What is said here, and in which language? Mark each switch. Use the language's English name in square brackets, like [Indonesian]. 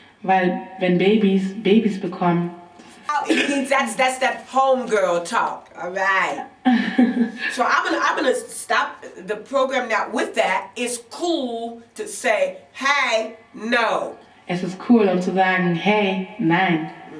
[German] Weil wenn Babys bekommen. [English] That's that homegirl talk. All right. So I'm gonna stop the program now. With that, it's cool to say, hey, no. [German] Es ist cool, um zu sagen, hey, nein.